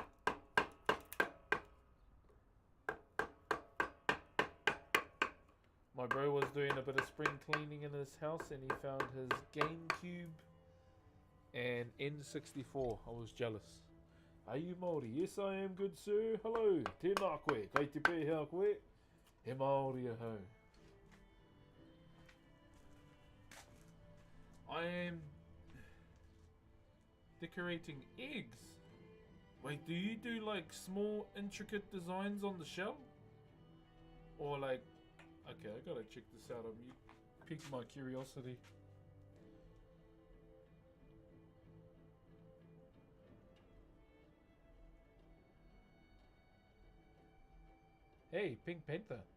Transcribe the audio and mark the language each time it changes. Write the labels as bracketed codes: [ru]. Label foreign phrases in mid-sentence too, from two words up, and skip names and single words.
[en] My bro was doing a bit of spring cleaning in his house and he found his GameCube and N64. I was jealous. Are you Maori? Yes, I am, good sir. Hello. [mi] Tēnā koe. Kei te pēhea koe. He Maori aho. [en] I am decorating eggs. Wait, do you do like small intricate designs on the shell? Or like... Okay, I gotta check this out. You piqued my curiosity. Hey, Pink Panther.